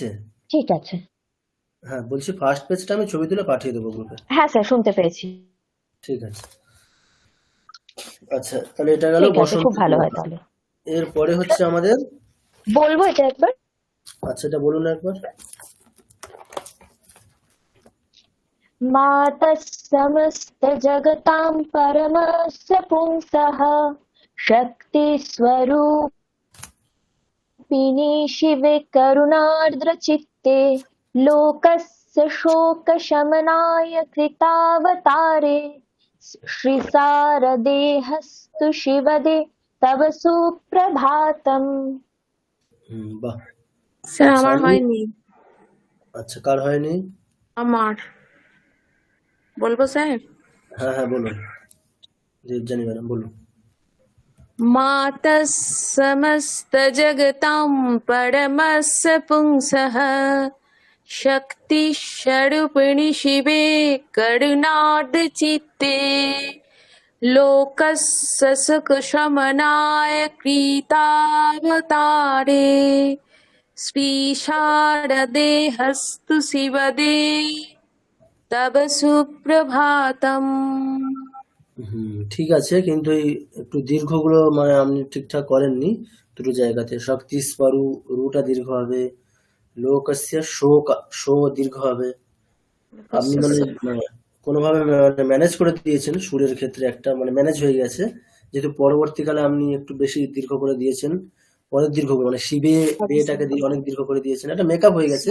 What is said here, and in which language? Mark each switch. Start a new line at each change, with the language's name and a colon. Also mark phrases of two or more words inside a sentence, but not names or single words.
Bangla: ঠিক আছে। হ্যাঁ বলছি ফার্স্ট পেজটা আমি ছবি তুলে পাঠিয়ে দেবো গ্রুপে। হ্যাঁ স্যার, শুনতে পেরেছি। ঠিক আছে। আচ্ছা তাহলে এটা গেল ঠিক আছে, বসন্ত খুব ভালো পঞ্চমী। হয় তাহলে। এরপরে হচ্ছে আমাদের, বলবো এটা একবার? আচ্ছা এটা বলুন একবার।
Sanskrit: मातः समस्तजगतां परमस्य पुंसः शक्तिस्वरूपिणी शिवे करुणार्द्रचित्ते लोकस्य शोकशमनाय कृतावतारे श्रीसारदेहस्तु शिवदे तव सुप्रभातम्।
Bangla: বাহ। স্যার আচ্ছা আমার আমি, হয়নি। আচ্ছা কার হয়নি? আমার বলবো স্যার? হ্যাঁ হ্যাঁ বলুন, জানি ম্যাডাম বলুন।
Sanskrit: मातः समस्तजगतां परमस्य पुंसः शक्तिस्वरूपिणि शिवे करुणार्द्रचित्ते लोकस्य सुखशमनाय कृतावतारे श्रीशारदेहस्तु शिवदे तव सुप्रभातम्।
Bangla: ঠিক আছে, কিন্তু এই একটু দীর্ঘগুলো মানে আপনি ঠিকঠাক করেননি দুটো জায়গাতে। শক্তি স্বরু রুটা দীর্ঘ হবে, লোকস্য শোক শো দীর্ঘ হবে। আপনি মানে কোনোভাবে ম্যানেজ করে দিয়েছেন সুরের ক্ষেত্রে, একটা মানে ম্যানেজ হয়ে গেছে, যেহেতু পরবর্তীকালে আপনি একটু বেশি দীর্ঘ করে দিয়েছেন, অনেক দীর্ঘ করে মানে শিবে বেটাকে দিয়ে অনেক দীর্ঘ করে দিয়েছেন, একটা মেকআপ হয়ে গেছে।